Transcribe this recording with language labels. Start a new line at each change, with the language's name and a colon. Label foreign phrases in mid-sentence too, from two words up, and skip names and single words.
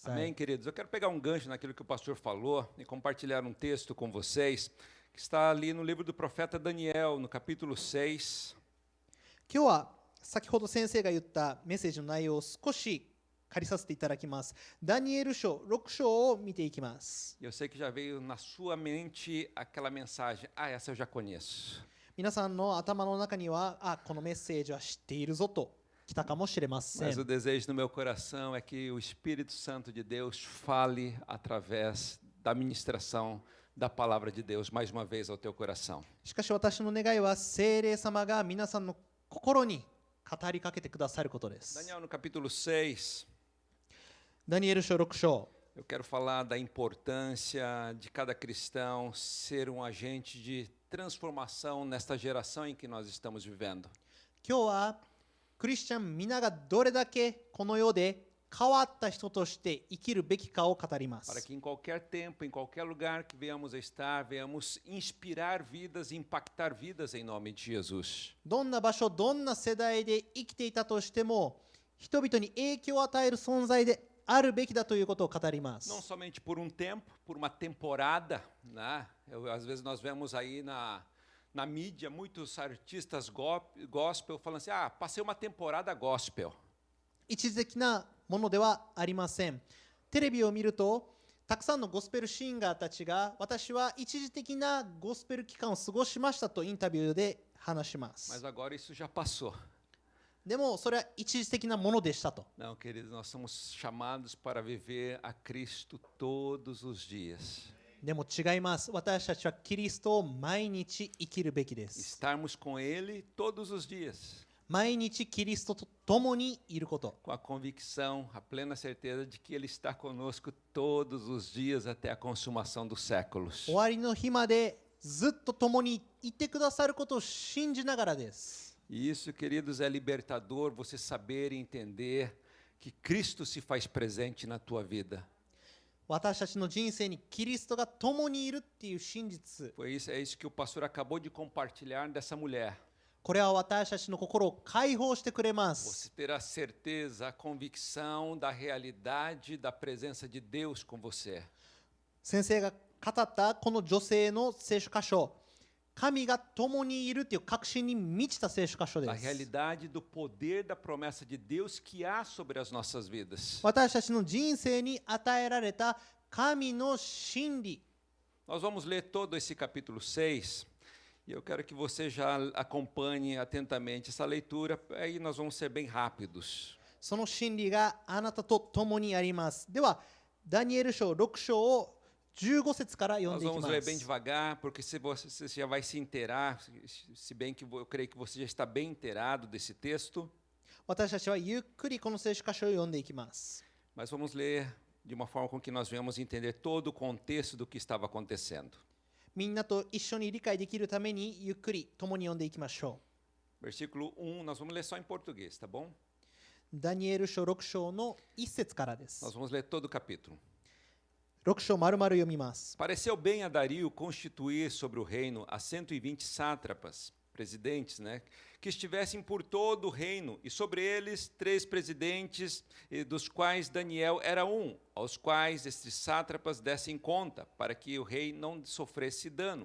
Japanese: さい。
Portuguese: Amém, queridos? Eu quero pegar um gancho naquilo que o pastor falou e compartilhar um texto com vocês que está ali no livro do profeta Daniel, no capítulo 6.
Japanese: 今日は先ほど先生が言ったメッセージの内容を少し借りさせていただきます。ダニエル書6章を見ていきます。
Portuguese: Eu sei que já veio na sua mente aquela mensagem: ah, essa eu já conheço.
Japanese: 皆さんの頭の中には、このメッセージは知っているぞと来たかもしれませ
Portuguese: Mas o
Japanese: ん。
Portuguese: desejo no meu coração é que o Espírito Santo de Deus fale através da ministração da palavra de Deus mais uma vez ao teu coração.
Japanese: しかし私の願いは聖霊様が皆さんの心に語りかけてくださることです。
Portuguese: Daniel, no capítulo 6,
Japanese: ダニエル書6章。
Portuguese: eu quero falar da importância de cada cristão ser um agente de transformação nesta geração em que nós estamos vivendo.
Japanese: 今日はクリスチャン皆がどれだけこの世で変わった人として生きるべきかを語りま
Portuguese: Para
Japanese: す。
Portuguese: que em qualquer tempo, em qualquer lugar que venhamos a estar, venhamos inspirar vidas e impactar vidas em nome de Jesus.
Japanese: どんな場所、どんな世代で生きていたとしても、人々に影響を与える存在であるべきだということを語りま
Portuguese: Não
Japanese: す。
Portuguese: somente por um tempo, por uma temporada, né? Às vezes nós vemos aí na mídia muitos artistas gospel falando assim: ah, passei uma temporada gospel.
Japanese: 一時的なものではありません。テレビを見ると、たくさんのゴスペルシンガーたちが、私は一時的なゴスペル期間を過ごしましたとインタビューで話しま
Portuguese: Mas
Japanese: す。
Portuguese: agora isso já passou.
Japanese: でもそれは一時的なものでしたと。
Portuguese: Não, queridos, nós somos chamados para viver a Cristo todos os dias.
Japanese: でも違います。私たちはキリストを毎日生きるべきです。
Portuguese: Estarmos com Ele todos os dias,
Japanese: 毎日キリストと共にいること。
Portuguese: com a convicção, a plena certeza de que Ele está conosco todos os dias até a consumação dos séculos.
Japanese: 終わりの日までずっと共にいてくださることを信じながらです。
Portuguese: E isso, queridos, é libertador você saber e entender que Cristo se faz presente na tua vida.
Japanese: 私たちの人生にキリストが共にいるっていう真実。
Portuguese: É isso que o pastor acabou de compartilhar dessa mulher.
Japanese: これは私たちの心を解放してくれま
Portuguese: Você
Japanese: す。
Portuguese: ter a certeza, a convicção da realidade da presença de Deus com você.
Japanese: 先生が語ったこの女性の聖書箇所、神が共にいるっていう確信に満ちた聖書箇所で
Portuguese: A
Japanese: す。
Portuguese: realidade do poder da promessa de Deus que há sobre as nossas vidas.
Japanese: 私たちの人生に与えられた神の真理。
Portuguese: Nós vamos ler todo esse capítulo 6 e eu quero que você já acompanhe atentamente essa leitura, aí nós vamos ser bem rápidos.
Japanese: その真理があなたと共にあります。では、ダニエル書6章を15節から読ん
Portuguese: Nós
Japanese: でいき
Portuguese: vamos
Japanese: ま
Portuguese: ler bem
Japanese: す。
Portuguese: devagar, porque se você já vai se inteirar, se bem que eu creio que você já está bem inteirado desse texto,
Japanese: 私たちはゆっくりこの聖書箇所を読んでいきます。
Portuguese: mas vamos ler de uma forma com que nós venhamos entender todo o contexto do que estava acontecendo.
Japanese: みんなと一緒に理解できるためにゆっくり共に読んでいきましょ
Portuguese: Versículo 1, nós vamos ler só em português, tá bom?
Japanese: う。ダニエル書6章の1節からで
Portuguese: Nós
Japanese: す。
Portuguese: vamos ler todo o capítulo.
Japanese: 6 章丸々読みます。
Portuguese: Pareceu bem a Dario constituir sobre o reino a 120 sátrapas, presidentes, né, que estivessem por todo o reino, e sobre eles 3 presidentes, dos quais Daniel era um, aos quais estes sátrapas dessem conta, para que o rei não sofresse dano.